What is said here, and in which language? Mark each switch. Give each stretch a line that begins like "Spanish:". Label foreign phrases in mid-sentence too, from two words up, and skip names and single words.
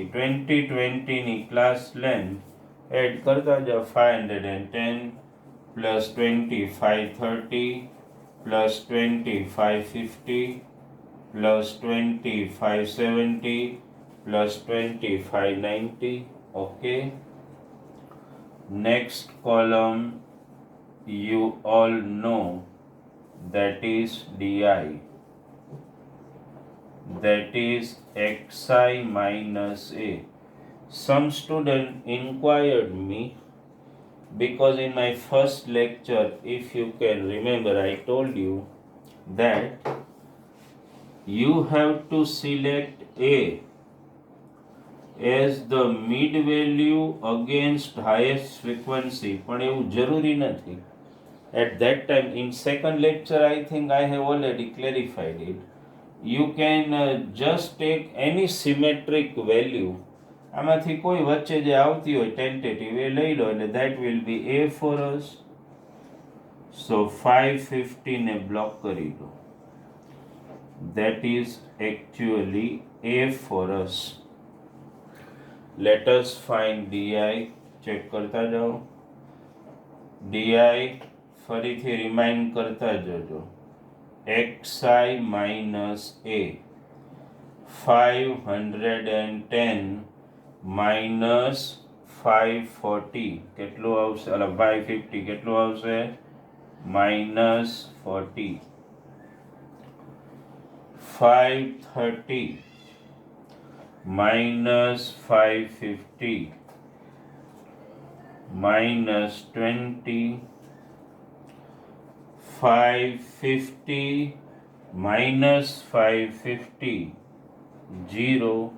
Gujarati: 2020 ની
English: class length add
Gujarati: કરતા જાઓ.
English: 510 પ્લસ 20 530 પ્લસ 20 550 પ્લસ 20 570 પ્લસ 20 590. Okay, next column you all know, that is di, that is xi minus a. Some student inquired me because in my first lecture, if you can remember, I told you that you have to select a as the mid value against highest frequency.
Gujarati: પણ એવું જરૂરી નથી.
English: At that time, in second lecture, I think I have already clarified it. You can just take any symmetric value.
Gujarati: આમાંથી કોઈ વચ્ચે જે આવતી હોય ટેન્ટેટિવ એ લઈ લો એટલે
English: that will be A for us.
Gujarati: So 550 ને બ્લોક કરી દો.
English: That is actually A for us. Let us find DI.
Gujarati: ચેક કરતા જાઓ. DI ફરીથી રિમાઇન્ડ કરતા જજો.
English: XI minus A 510 minus 540
Gujarati: કેટલું આવશે? 550 કેટલું આવશે?
English: minus 40. 530 minus 550 minus 20. 550 minus 550 0.